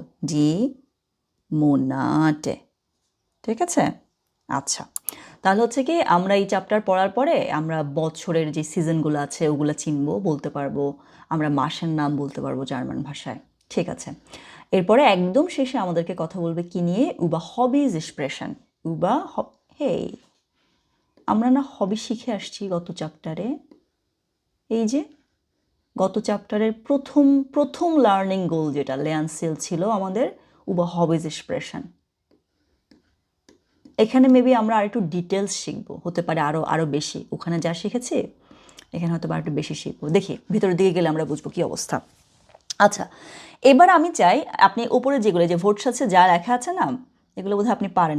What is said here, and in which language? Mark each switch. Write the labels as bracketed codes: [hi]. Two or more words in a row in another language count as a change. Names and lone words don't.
[de] die Monate, ঠিক আছে? [bn] আচ্ছা, তাহলে হচ্ছে কি আমরা এই চ্যাপ্টার পড়ার পরে আমরা বছরের যে সিজনগুলো আছে ওগুলো চিনবো, বলতে পারবো, আমরা মাসের নাম বলতে পারবো জার্মান ভাষায়, ঠিক আছে? এরপরে একদম শেষে আমাদেরকে কথা বলবে কি নিয়ে? [de] über Hobbys sprechen, [bn] হেই, আমরা না হবি শিখে আসছি গত চ্যাপ্টারে। এই যে গত চ্যাপ্টারের প্রথম লার্নিং গোল যেটা লেয়ানসিল ছিল আমাদের [de] über Hobbys sprechen। [bn] এখানে মেবি আমরা আর একটু ডিটেলস শিখবো, হতে পারে আরও বেশি। ওখানে যা শিখেছি এখানে হয়তো আর একটু বেশি শিখবো, দেখি ভিতরের দিকে গেলে আমরা বুঝবো কি অবস্থা। আচ্ছা, এবার আমি চাই আপনি উপরে যেগুলো যে ভোটস আছে যা লেখা আছে না, এগুলো বোধহয় আপনি পারেন।